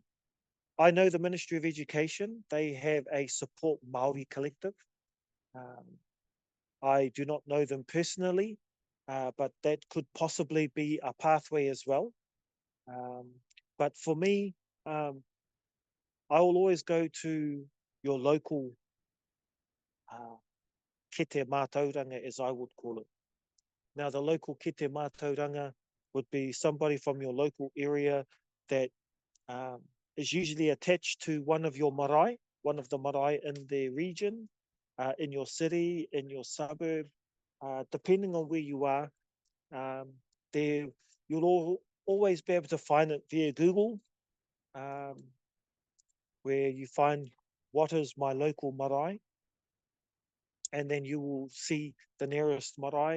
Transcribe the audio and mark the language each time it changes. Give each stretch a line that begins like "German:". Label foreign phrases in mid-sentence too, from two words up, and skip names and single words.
English: I know the Ministry of Education, they have a support Māori collective. I do not know them personally, but that could possibly be a pathway as well. But for me, I will always go to your local
Māori: kete mātauranga,
English: as I would call it. Now, the local
Māori: kete mātauranga
English: would be somebody from your local area that is usually attached to one of your marae, one of the marae in the region, in your city, in your suburb, depending on where you are. There, you'll always be able to find it via Google, where you find what is my local marae, and then you will see the nearest marae.